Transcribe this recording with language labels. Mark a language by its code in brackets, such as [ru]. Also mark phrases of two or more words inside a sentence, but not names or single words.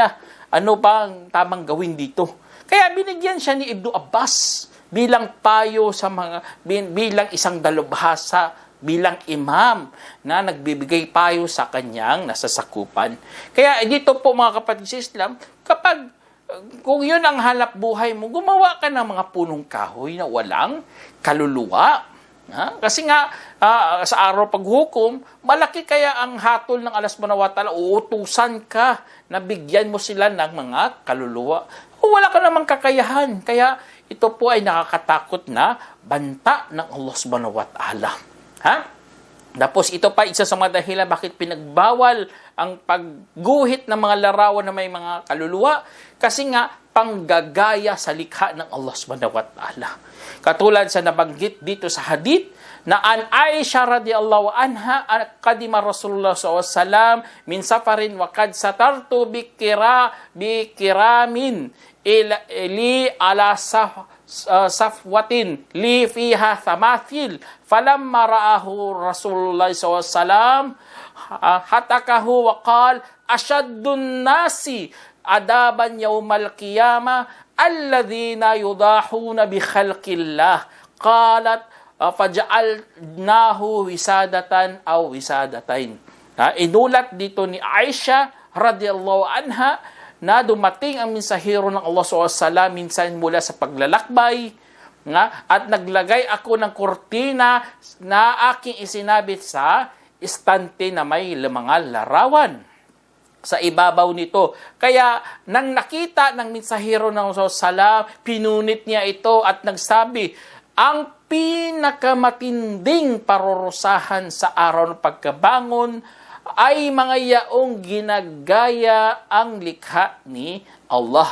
[tl] Ano ba ang tamang gawin dito? Kaya binigyan siya ni Ibnu Abbas bilang payo sa bilang isang dalubhasa, bilang imam na nagbibigay payo sa kanyang nasasakupan. Kaya dito po mga kapatid sa Islam, kung yun ang hanap buhay mo, gumawa ka ng mga punong kahoy na walang kaluluwa. Kasi nga, sa araw paghukom, malaki kaya ang hatol ng Allah [ar] سبحانه وتعالى, [tl] uutusan ka na bigyan mo sila ng mga kaluluwa. Wala ka namang kakayahan. Kaya ito po ay nakakatakot na banta ng Allah [ar] سبحانه وتعالى. [tl] Tapos ito pa isa sa mga dahilan bakit pinagbawal ang pagguhit ng mga larawan na may mga kaluluwa. Kasi nga, panggagaya sa likha ng Allah [ar] سبحانه وتعالى. [tl] Katulad sa nabanggit dito sa hadith na [ar] عن عائشة رضي الله عنها قدم رسول الله ﷺ من سفر وقد سترت بقرام لي على سهوة لي فيها تماثيل فلما رآه رسول الله ﷺ هتكه وقال أشد الناس عذابا يوم القيامة الذين يضاهون بخلق الله قالت فجعلناه وسادة أو وسادتين. [tl] Inulat dito ni Aisha [ar] رضي الله عنها [tl] na dumating ang mensahero ng Allah SAW minsan mula sa paglalakbay at naglagay ako ng kurtina na aking isinabit sa istante na may mga larawan sa ibabaw nito. Kaya nang nakita ng mensahero ng Allah SAW, pinunit niya ito at nagsabi, ang pinakamatinding parurusahan sa araw ng pagkabangon ay mga yaong ginagaya ang likha ni Allah.